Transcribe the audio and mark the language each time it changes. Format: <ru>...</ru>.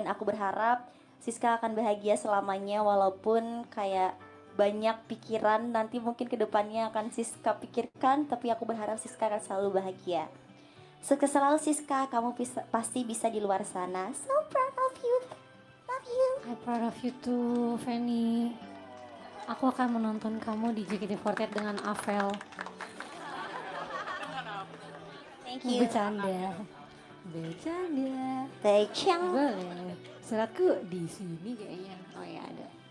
<id>Dan aku berharap Siska akan bahagia selamanya, walaupun kayak banyak pikiran nanti mungkin kedepannya akan Siska pikirkan, tapi aku berharap Siska akan selalu bahagia. Sukses selalu Siska, kamu pasti bisa di luar sana.</id> <en>So proud of you. Love you. I'm proud of you too, Fanny.</en> <id>Aku akan menonton kamu di JKT48 dengan Avel.</id> <en>Thank you.</en> <id>Bercanda. Bercanda. Baiknya. Boleh. Suratku di sini kayaknya. Oh ya ada.</id>